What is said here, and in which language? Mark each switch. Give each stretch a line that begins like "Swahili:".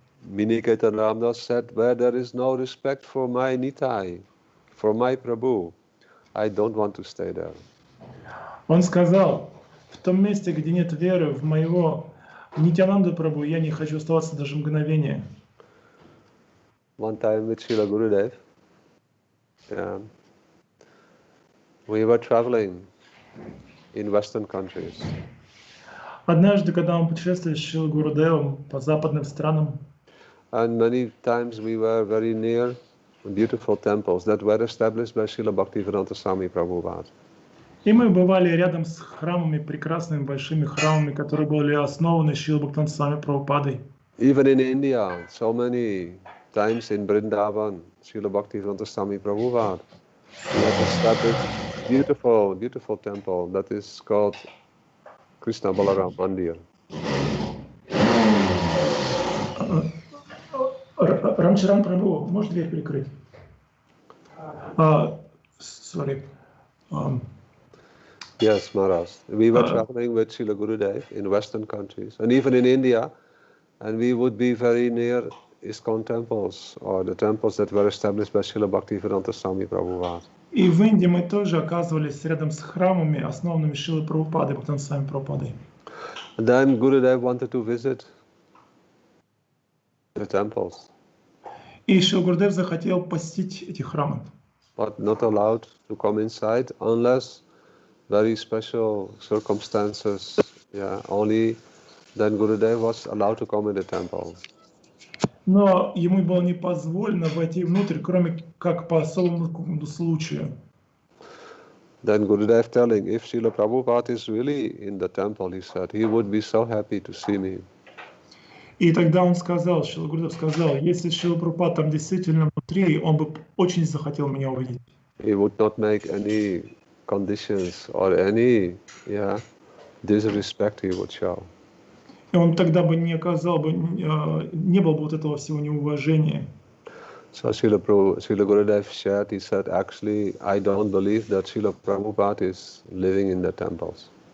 English: Miniketana Ramdas said, where there is no respect for my Nitai, for my Prabhu, I don't want to stay there.
Russian: Он сказал, в том месте, где нет веры в моего Нитьянанду Прабху, я не хочу оставаться даже мгновения.
English: One time with Srila Gurudev, we were traveling in Western countries.
Russian: Однажды, когда мы путешествовали с Шрилой Гурудевом по западным странам,
English: And many times we were very near beautiful temples that were established by Srila Bhaktivedanta Swami Prabhupada.
Russian: и мы бывали рядом с храмами, прекрасными большими храмами, которые были основаны Шрилой Бхактивиданта Свами Прабхупадой.
English: Even in India, so many times in Vrindavan, Srila Bhaktivedanta Swami Prabhupada had established beautiful temple that is called Krishna Balaram Mandir.
Russian: Рамчаран Прабху, можешь дверь перекрыть?
English: Sorry. Yes, Maharaj. We were traveling with Srila Gurudev in Western countries, and even in India, and we would be very near ISKCON temples, or the temples that were established by Srila Bhaktivedanta Swami Prabhupada.
Russian: И в Индии мы тоже оказывались рядом с храмами, основанными Шрилой Прабхупадой, Бхактивиданта Свами Прабхупадой.
English: And then Gurudev wanted to visit the temples,
Russian: И Шрила Гурудев захотел посетить эти храмы.
English: but not allowed to come inside unless very special circumstances. Only then Gurudev was allowed to come in the temple.
Russian: Но ему было не позволено войти внутрь, кроме как по особому какому-то случаю.
English: Then Gurudev telling, if Srila Prabhupada is really in the temple, he said, he would be so happy to see me.
Russian: И тогда он сказал, Шрила Гурудев сказал, если Шрила Прабхупада там действительно внутри, он бы очень захотел меня увидеть.
English: He would not make any conditions or any disrespect he would show.
Russian: И он тогда бы не оказал бы, не было бы вот этого всего неуважения.
English: So Srila Gurudev shared, he said, actually, I don't believe that Srila Prabhupada is living in the temples.